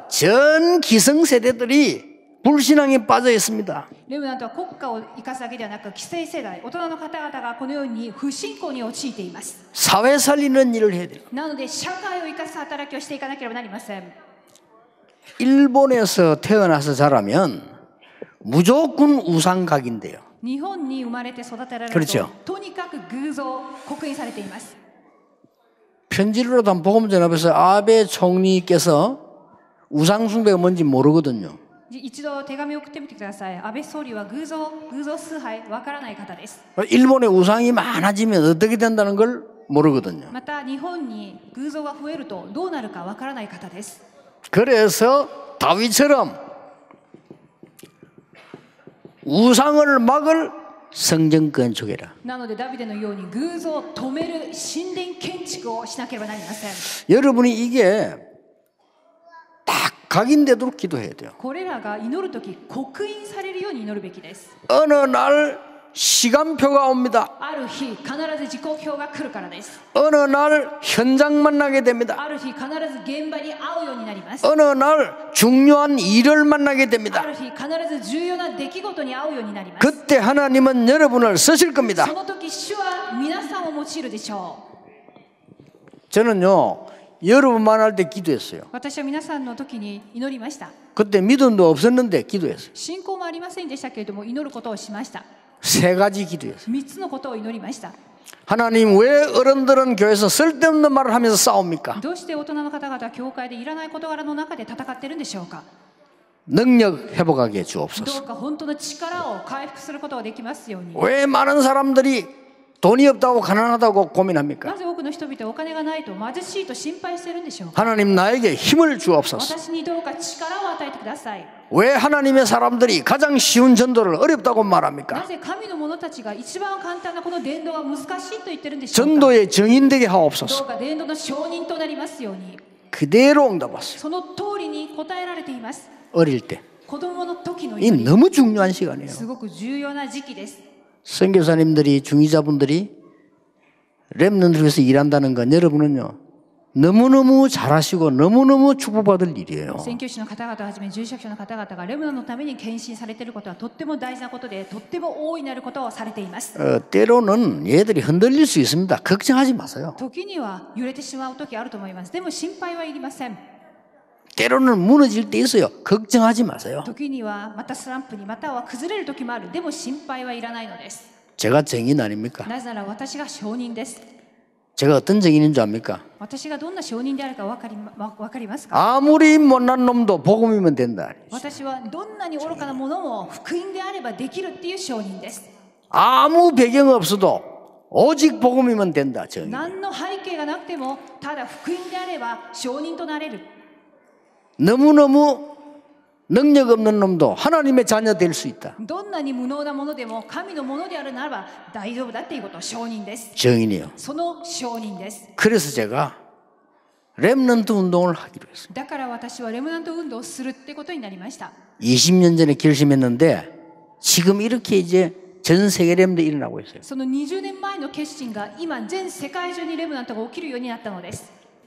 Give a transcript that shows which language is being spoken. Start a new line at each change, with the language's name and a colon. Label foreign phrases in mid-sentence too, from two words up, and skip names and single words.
Korean: 전 기성세대들이 불신앙에 빠져 있습니다.
Japanese: レムナントは国家を生かすだけではなく、既成世代、大人の方々がこのように不信仰に陥っています。
Korean: 사회 살리는 일을 해야 돼요.
Japanese: なので社会を生かす働きをしていかなければなりません。
Korean: 일본에서 태어나서 자라면 무조건 우상각인데요.
Japanese: 日本に生まれて育てられる
Korean: 그렇죠.
Japanese: と、とにかく偶像、刻印されています。
Korean: 편지로라도 한번 보고문 전화해서 아베 총리께서 우상숭배가 뭔지 모르거든요.
Japanese: 一度手紙を送ってみてください。安倍総理は偶像崇拝わからない方です。
Korean: 일본에 우상이 많아지면 어떻게 된다는 걸 모르거든요.
Japanese: また日本に偶像が増えるとどうなるかわからない方です。
Korean: 그래서 다윗처럼 우상을 막을 성전 건축해라.
Japanese: なのでダビデのように偶像を止める神殿建築をしなければなりません。
Korean: 여러분이 이게 딱 각인되도록 기도해야 돼요.
Japanese: これらが祈るとき刻印されるように祈るべきです。
Korean: 어느 날 시간표가 옵니다.
Japanese: ある日必ず時刻表が来るからです。
Korean: 어느 날 현장 만나게 됩니다.
Japanese: ある日必ず現場に会うようになります。
Korean: 어느 날 중요한 일을 만나게
Japanese: あ
Korean: 됩니다.
Japanese: る日必ず重要な出来事に会うようになります。
Korean: 그때 하나님은 여러분을 쓰실 겁니다.
Japanese: その時主は皆さんを用いるでしょう。
Korean: 저는요 여러분 만날 때 기도했어요.
Japanese: 私は皆さんの時に祈りました。
Korean: 그때 믿음도 없었는데 기도했어요.
Japanese: 信仰もありませんでしたけれども祈ることをしました。
Korean: 세 가지 기도했어요.
Japanese: 3 つのことを祈りました。
Korean: 하나님 왜 어른들은 교회에서 쓸데없는 말을 하면서 싸웁니까?
Japanese: どうして大人の方々は教会でいらない事柄の中で戦っているんでしょうか。
Korean: 능력 회복하게
Japanese: ど
Korean: 주옵소서.
Japanese: うか本当の力を回復することができますように。
Korean: 왜 많은 사람들이 돈이 없다고 가난하다고 고민합니까?
Japanese: なぜ多くの人々はお金がないと貧しいと心配しているんでしょうか。
Korean: 하나님 나에게 힘을 주옵소서.
Japanese: 私にどうか力を与えてください。
Korean: 왜 하나님의 사람들이 가장 쉬운 전도를 어렵다고
Japanese: な
Korean: 말합니까?
Japanese: ぜ神の者たちが一番簡単なこの伝道が難しいと言ってるんでしょうか。
Korean: 전도의 정인 되게
Japanese: ど
Korean: 하옵소서.
Japanese: うか伝道の証人となりますように。
Korean: 그대로 응답하세요.
Japanese: その通りに答えられています。
Korean: 어릴 때.
Japanese: 子供の時の
Korean: 이
Japanese: 祈り、
Korean: 너무 중요한 시간이에요.
Japanese: すごく重要な時期です。
Korean: 선교사님들이 중위자분들이 렘넌트를 위해서 일한다는 건 여러분은요 너무너무 잘하시고 너무너무 축복받을 일이에요.
Japanese: 宣教師の方々をはじめ住職者の方々がレムナントのために献身されていることはとっても大事なことで、とっても大いなることをされています。
Korean: 때로는 얘들이 흔들릴 수 있습니다. 걱정하지 마세요.
Japanese: 時には揺れてしまう時あると思います。でも心配はいりません。
Korean: 때로는 무너질 때 있어요. 걱정하지 마세요.
Japanese: 時にはまたスランプにまたは崩れる時もある。でも心配はいらないのです。
Korean: 제가 정인 아닙니까?
Japanese: なぜなら私が証人です。
Korean: 제가 어떤 증인인 줄 압니까?
Japanese: 私がどんな証人であるか分かりますか？
Korean: 아무리 못난 놈도 복음이면 된다.
Japanese: 私はどんなに愚かなものも福音であればできるっていう証人です。
Korean: 아무 배경 없어도 오직 복음이면 된다. 증인.
Japanese: 何の背景がなくてもただ福音であれば証人となれる。
Korean: 너무너무 능력 없는 놈도 하나님의 자녀 될 수 있다.
Japanese: どんなに無能なものでも神のものであるならば大丈夫だっていうこと証人です。
Korean: 증인이요.
Japanese: その証人です。
Korean: 그래서 제가 렘넌트 운동을 하기로 했어요.
Japanese: だから私はレムナント運動をするってことになりました。
Korean: 20년 전에 결심했는데 지금 이렇게 이제 전 세계 렘넌트 일어나고 있어요.
Japanese: その20年前の決心が今全世界中にレムナントが起きるようになったのです。